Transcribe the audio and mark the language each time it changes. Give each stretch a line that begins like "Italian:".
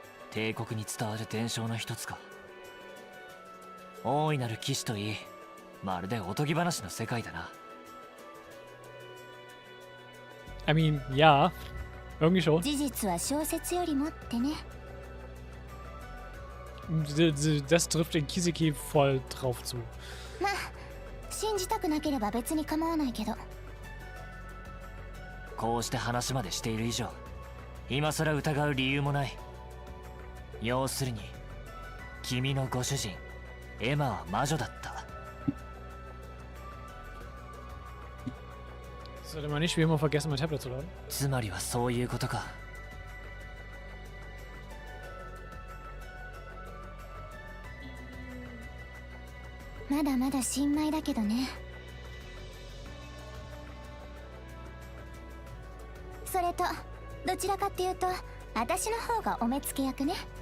Japanese: 帝国に伝わる伝承の一つか。大いなる騎士といい、まるでおとぎ話の世界だな。
English: I mean,
German: ja. Irgendwie schon.
Japanese: 事実は小説よりもってね。
German: Das trifft den Kiseki voll drauf zu.
Japanese: まあ、信じたくなければ別に構わないけど。こうして話までしている以上、今さら疑う理由もない。要するに君のご主人エマは魔女だった。
German: Sollte man nicht wie immer vergessen, mein Tablet zu laden.
Japanese: つまりはそういうことか。まだまだ新米だけどね。それとどちらかっていうと私の方がお目付け役ね。